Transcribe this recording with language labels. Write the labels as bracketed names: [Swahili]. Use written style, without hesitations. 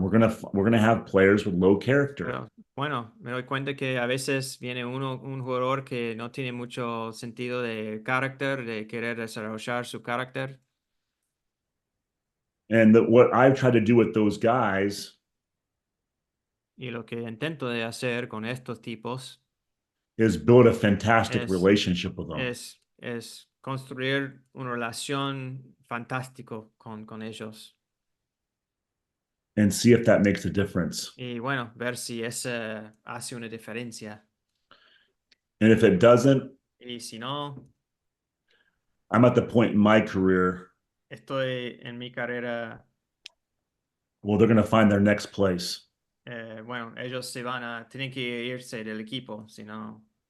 [English] We're going to have players with low character. [Spanish] Pero bueno, me doy cuenta que a veces viene un jugador que no tiene mucho sentido de carácter, de querer desarrollar su carácter. [English] And what I've tried to do with those guys [Spanish] Y lo que intento de hacer con estos tipos [English] is build a fantastic [Spanish] es, [English] relationship with them [Spanish] es construir una relación fantástico con ellos. [English] and see if that makes a difference. [Spanish] Y bueno, ver si eso hace una diferencia. [English] And if it doesn't, [Spanish] Y si no, [English] I'm at the point in my career, [Spanish] estoy en mi carrera, [English] well, they're going to find their next place. [Spanish] bueno, ellos tienen que irse del equipo, si no,